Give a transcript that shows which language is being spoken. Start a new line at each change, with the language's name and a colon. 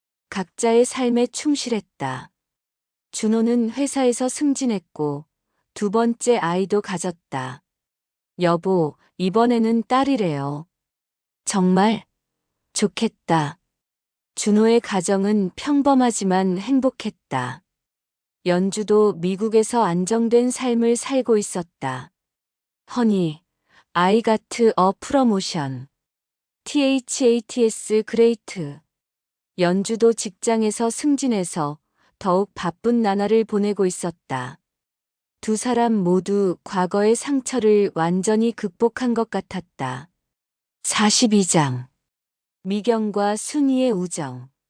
Korean: 각자의 삶에 충실했다. 준호는 회사에서 승진했고 2번째 아이도 가졌다. 여보, 이번에는 딸이래요. 정말? 좋겠다. 준호의 가정은 평범하지만 행복했다. 연주도 미국에서 안정된 삶을 살고 있었다.
English: 허니, I got a promotion. THATS 그레이트.
Korean: 연주도 직장에서 승진해서 더욱 바쁜 나날을 보내고 있었다. 두 사람 모두 과거의 상처를 완전히 극복한 것 같았다. 42장. 미경과 순이의 우정.